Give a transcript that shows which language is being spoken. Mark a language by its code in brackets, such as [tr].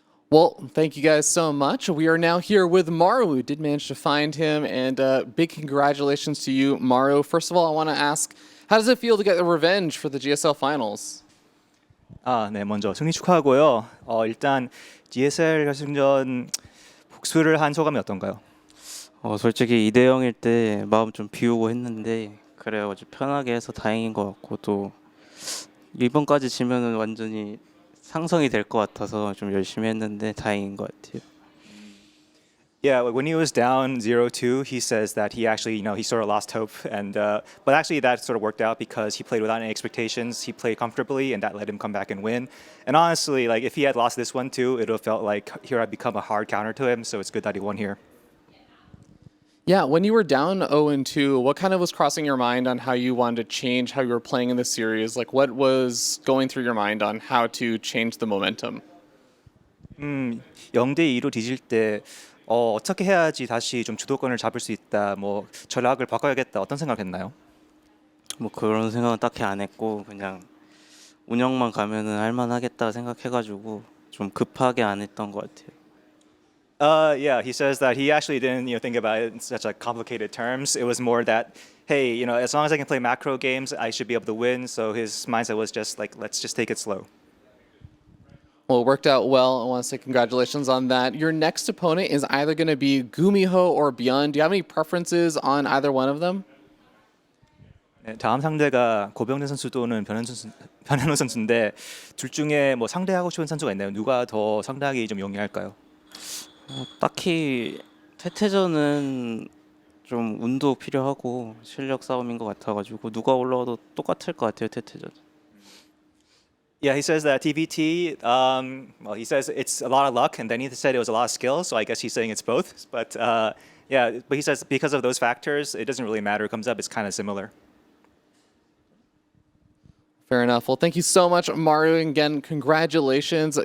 [en] Well, thank you guys so much. We are now here with Maru. We did manage to find him, and big congratulations to you, Maru. First of all, I want to ask, how does it feel to get the revenge for the GSL Finals? [ko] 네, 먼저 승리 축하하고요. 일단 GSL 결승전 복수를 한 소감이 어떤가요? 솔직히 2대 0일 때 마음 좀 비우고 했는데 그래가지고 편하게 해서 다행인 것 같고 또 이번까지 지면은 완전히 상성이 될 것 같아서 좀 열심히 했는데 다행인 것 같아요. [en] Yeah, when he was down 0-2, he says that he actually, he sort of lost hope, and but actually that sort of worked out because he played without any expectations. He played comfortably, and that let him come back and win. And honestly, like if he had lost this one too, it would have felt like here had become a hard counter to him. So it's good that he won here. Yeah, when you were down 0-2, what kind of was crossing your mind on how you wanted to change how you were playing in the series? Like, what was going through your mind on how to change the momentum? [ko] 0대 2로 뒤질 때 어떻게 해야지 다시 좀 주도권을 잡을 수 있다, 뭐 전략을 바꿔야겠다, 어떤 생각했나요? 뭐 그런 생각은 딱히 안 했고 그냥 운영만 가면은 할만하겠다 생각해가지고 좀 급하게 안 했던 것 같아요. [en] Yeah, he says that he actually didn't think about it in such like complicated terms. It was more that, hey, as long as I can play macro games, I should be able to win. So his mindset was just like, let's just take it slow. Well, it worked out well. I want to say congratulations on that. Your next opponent is either going to be Gumiho or Beyond. Do you have any preferences on either one of them? [ko] 네, 다음 상대가 고병재 선수 또는 변현우 선수인데 둘 중에 뭐 상대하고 싶은 선수가 있나요? 누가 더 상대하기 좀 용이할까요? 딱히 태태전은 좀 운도 필요하고 실력 싸움인 것 같아가지고 누가 올라와도 똑같을 것 같아요 태태전. [en] Yeah, he says that TVT, well, he says it's a lot of luck, and then he said it was a lot of skill, so I guess he's saying it's both. But yeah, but he says because of those factors, it doesn't really matter. It comes up, it's kind of similar. Fair enough. Well, thank you so much, Maru. And again, congratulations.